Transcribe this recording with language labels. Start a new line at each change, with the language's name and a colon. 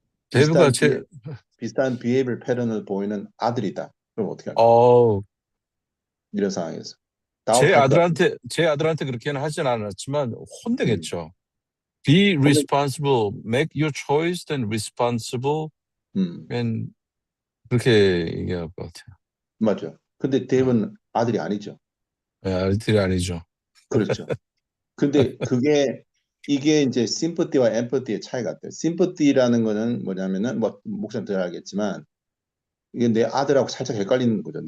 Korean: 데이브가 비슷한 비헤이블 패턴을 보이는 아들이다. 그럼 어떻게 할까? 이런 상황에서. 제 다운할 것 같은데. 아들한테 그렇게는 하진 않았지만 혼내겠죠.
English: Be responsible, make your choice, then responsible.
Korean: and 그렇게 얘기할 것 같아요. 맞죠. 근데 데이브는 아들이 아니죠. 네, 아들이 아니죠. 그렇죠. 근데 이게 이제 심퍼티와 엠퍼티의 차이 같아요. 심퍼티라는 거는 뭐냐면은 뭐 목사님 잘 알겠지만 이게 내 아들하고 살짝 헷갈리는 거죠.